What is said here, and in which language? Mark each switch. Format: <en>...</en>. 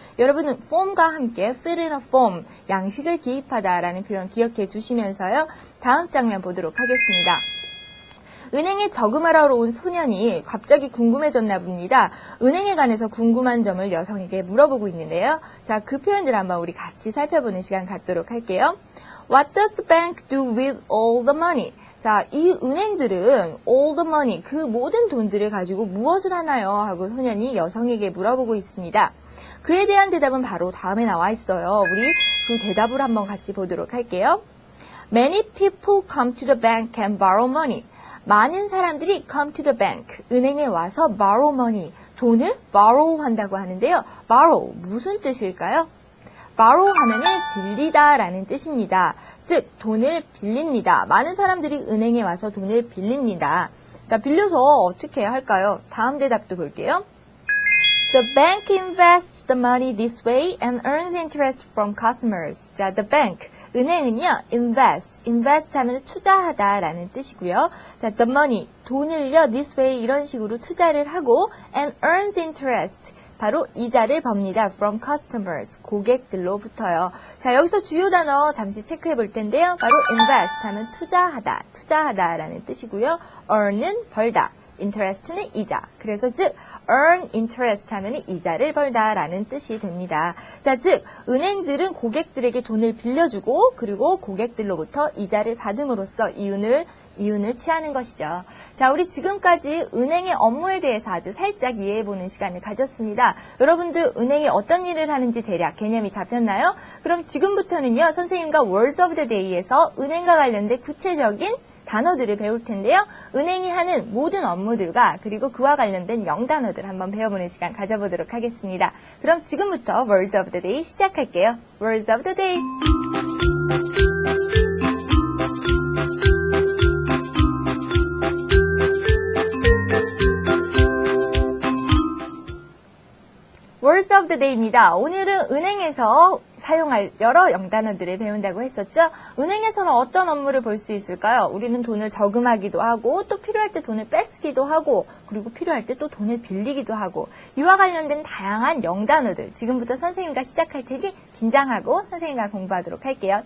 <ko>여러분은 form과 함께</ko> <en>fill in a form,</en> <ko>양식을 기입하다라는 표현 기억해 주시면서요. 다음 장면 보도록 하겠습니다. 은행에 저금하러 온 소년이 갑자기 궁금해졌나 봅니다. 은행에 관해서 궁금한 점을 여성에게 물어보고 있는데요. 자, 그 표현들 한번 우리 같이 살펴보는 시간 갖도록 할게요.</ko> <en>What does the bank do with all the money?</en> <ko>자, 이 은행들은</ko> <en>all the money,</en> <ko>그 모든 돈들을 가지고 무엇을 하나요? 하고 소년이 여성에게 물어보고 있습니다. 그에 대한 대답은 바로 다음에 나와 있어요. 우리 그 대답을 한번 같이 보도록 할게요.</ko> <en>Many people come to the bank and borrow money.</en> <ko>많은 사람들이</ko> <en>come to the bank,</en> <ko>은행에 와서</ko> <en>borrow money,</en> <ko>돈을 borrow 한다고 하는데요. borrow, 무슨 뜻일까요? borrow 하면은 빌리다라는 뜻입니다. 즉, 돈을 빌립니다. 많은 사람들이 은행에 와서 돈을 빌립니다. 자, 빌려서 어떻게 할까요? 다음 대답도 볼게요.</ko> <en>The bank invests the money this way and earns interest from customers.</en> <ko>자, the bank, 은행은요, invest 하면 투자하다라는 뜻이고요. 자, the money, 돈을요,</ko> <en>this way</en> <ko>이런 식으로 투자를 하고</ko> <en>and earns interest,</en> <ko>바로 이자를 법니다.</ko> <en>from customers,</en> <ko>고객들로부터요. 자, 여기서 주요 단어 잠시 체크해 볼 텐데요. 바로 invest 하면 투자하다라는 뜻이고요. earn은 벌다. interest는 이자. 그래서 즉 earn interest 하면 이자를 벌다라는 뜻이 됩니다. 자, 즉 은행들은 고객들에게 돈을 빌려주고 그리고 고객들로부터 이자를 받음으로써 이윤을 취하는 것이죠. 자, 우리 지금까지 은행의 업무에 대해서 아주 살짝 이해해보는 시간을 가졌습니다. 여러분들 은행이 어떤 일을 하는지 대략 개념이 잡혔나요? 그럼 지금부터는요, 선생님과 Words of the Day에서 은행과 관련된 구체적인 단어들을 배울 텐데요. 은행이 하는 모든 업무들과 그리고 그와 관련된 영단어들 한번 배워보는 시간 가져보도록 하겠습니다. 그럼 지금부터 Words of the Day 시작할게요. Words of the Day. Words of the Day입니다. 오늘은 은행에서 사용할 여러 영단어들을 배운다고 했었죠. 은행에서는 어떤 업무를 볼 수 있을까요? 우리는 돈을 저금하기도 하고 또 필요할 때 돈을 뺏기도 하고 그리고 필요할 때 또 돈을 빌리기도 하고 이와 관련된 다양한 영단어들 지금부터 선생님과 시작할 테니 긴장하고 선생님과 공부하도록 할게요.</ko>